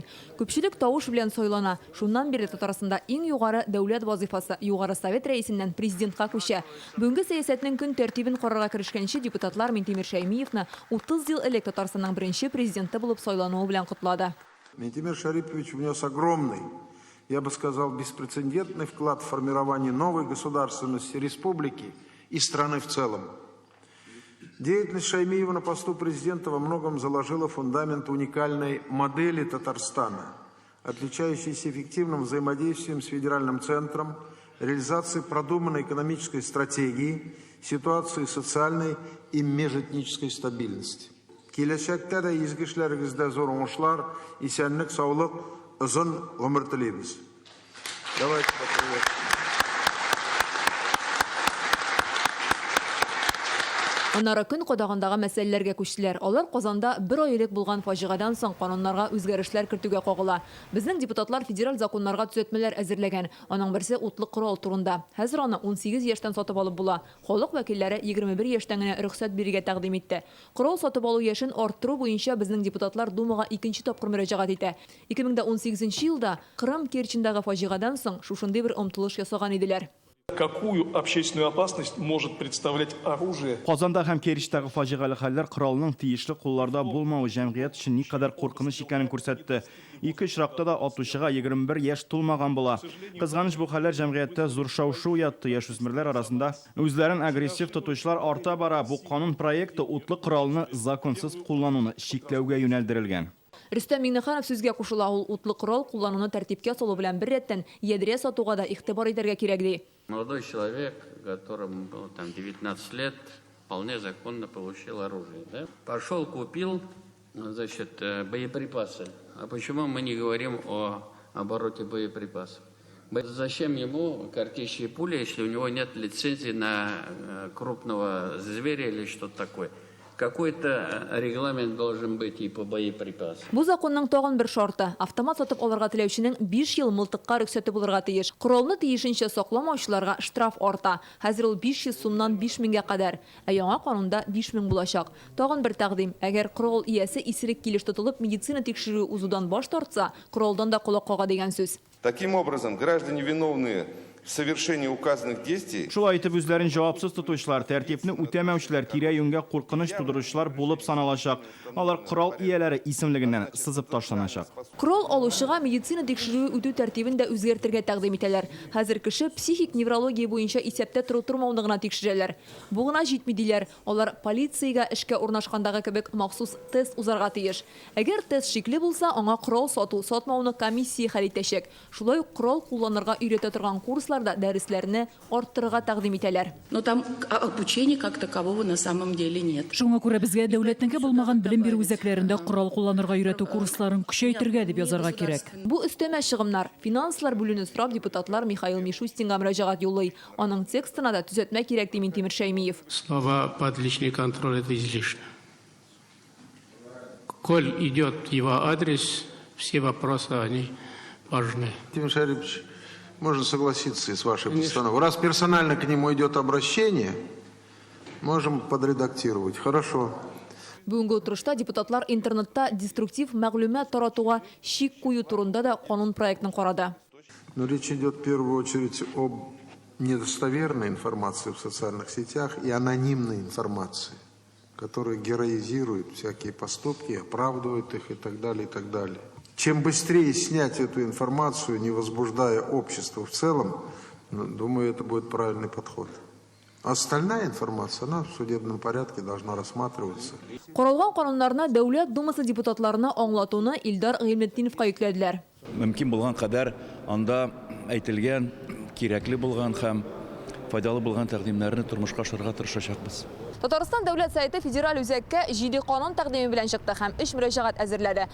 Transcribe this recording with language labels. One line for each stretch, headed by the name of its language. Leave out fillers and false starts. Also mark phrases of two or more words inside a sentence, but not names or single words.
Tatar: Күпчелек тавыш белән сайлана. Шуннан бирле Татарстанда иң югары дәүләт вазифасы югары совет рәисеннән президентка күчә. Бүгенге сәясәтнең көн тәртибен карарга керешкәнче депутатлар Минтимер Шәймиевны 30 ел элек Татарстанның беренче президенты булып сайлануы белән котлады.
Russian: Минтимер Шарипович внес огромный, я бы сказал, беспрецедентный вклад в формирование новой государственности республики и страны в целом. Деятельность Шаймиева на посту президента во многом заложила фундамент уникальной модели Татарстана, отличающейся эффективным взаимодействием с федеральным центром, реализацией продуманной экономической стратегии, ситуации социальной и межэтнической стабильности.
Tatar: Киләчәктә дә изге эшләрегездә зур уңышлар, исәнлек, саулык, озын гомер телибез.
Russian: Давайте поприветствуем.
Tatar: Аннары көн кадагындагы мәсьәләләргә күчтеләр. Алар Казанда бер ай элек булган фаҗигадан соң кануннарга үзгәрешләр кертүгә кагыла. Безнең депутатлар федераль законнарга төзәтмәләр әзерләгән. Аның берсе утлы корал турында. Хәзер аны 18 яшьтән сатып алып була. Халык вәкилләре 21 яшьтән генә рөхсәт бирергә тәкъдим итте. Корал сатып алу яшен арттыру буенча безнең депутатлар Думага 2нче тапкыр мөрәҗәгать итә. 2018 елда Крым Керчендәге фаҗигадан соң шушындый бер омтылыш ясаган иделәр.
Russian: Какую общественную опасность может представлять оружие?
Tatar: Казанда һәм Керчтәге фаҗигале хәлләр коралның тиешле кулларда булмавы җәмгыять өчен никадәр куркыныч икәнен күрсәтте. Ике очракта да атучыга 21 яшь тулмаган була. Кызганыч бу хәлләр җәмгыятьтә зур шау-шу уятты. Яшүсмерләр арасында үзләрен агрессив тотучылар арта бара. Бу канун проекты утлы коралны законсыз куллануны чикләүгә юнәлдерелгән. Рөстәм Миңнеханов сүзгә кушыла. Ул утлы корал куллануны тәртипкә салу белән бер рәттән ядрә сатуга да игътибар итәргә кирәк ди.
Russian: Молодой человек, которому было там 19 лет, вполне законно получил оружие. Да? Пошел, купил, значит, боеприпасы. А почему мы не говорим о обороте боеприпасов? Зачем ему картечь и пули, если у него нет лицензии на крупного зверя или что-то такое? Какой-то регламент должен быть и по боеприпасам.
Tatar: Бу законның тагын бер шарты. Автомат сатып алырга теләүченең 5 ел мылтыкка рөхсәте булырга тиеш. Коралны тиешенчә сакламаучыларга штраф арта. Хәзер ул 500 сумнан 5000гә кадәр. Ә яңа канунда 5000 булачак. Тагын бер тәкъдим. Әгәр корал иясе исерек килеш тотылып медицина тикшерү узудан баш тартса, коралдан да колак кага дигән сүз.
Russian: Таким образом, граждане, виновные В совершении указанных действий
Tatar: Шулай итеп үзләрен җавапсыз тотучылар, тәртипне үтәмәүчеләр, тирә-юньгә куркыныч тудыручылар булып саналачак. Алар корал ияләре исемлегеннән сызып ташланачак. Корал алучыга медицина тикшерүе үтү тәртибен дә үзгәртергә тәкъдим итәләр. Хәзер кеше психик неврология буенча исәптә тору-тормауны гына тикшерәләр. Бу гына җитми диләр. Алар полициягә эшкә урнашкандагы кебек махсус тест узарга тиеш. Әгәр тест шикле булса, аңа корал сату-сатмауны комиссия хәл итәчәк. Шулай ук корал кулланырга өйрәтә торган курсларда дәресләрне арттырырга тәкъдим итәләр.
Russian: Но там обучения как такового на самом деле нет.
Tatar: Шуңа күрә безгә дәүләтнеке булмаган белем бирү үзәкләрендә корал кулланырга өйрәтү курсларын көчәйтергә дип язарга кирәк. Бу өстәмә чыгымнар финанслар бүленү сорап депутатлар Михаил Мишустинга мөрәҗәгать юллый. Аның текстына да төзәтмә кирәк ди Минтимер Шәймиев.
Russian: Слова «под личный контроль» — это излишне. Коль идет его адрес, все вопросы, они важны. Тимир Шарипович, можно согласиться и с вашей постановкой. Раз персонально к нему идет обращение, можем подредактировать. Хорошо.
Tatar: Бүгенге утырышта депутатлар интернетта деструктив мәгълүмат таратуга шик кую турында да канун проектын карады.
Russian: Но речь идет в первую очередь об недостоверной информации в социальных сетях и анонимной информации, которая героизирует всякие поступки, оправдывает их и так далее, и так далее. Чем быстрее снять эту информацию, не возбуждая общество в целом, думаю, это будет правильный подход. Остальная информация, она в судебном порядке должна рассматриваться.
Tatar: Каралган кануннарына Дәүләт Думасы депутатларына аңлатуны Илдар Гыйлметдиновка йөкләделәр. Мөмкин булган кадәр анда әйтелгән, кирәкле булган һәм файдалы булган тәкъдимнәрне тормышка ашырга тырышачакбыз. Татарстан дәүләт сайты федераль үзәккә 7 канун тәкъдиме белән чыкты һәм 3 мөрәҗәгать әзерләде.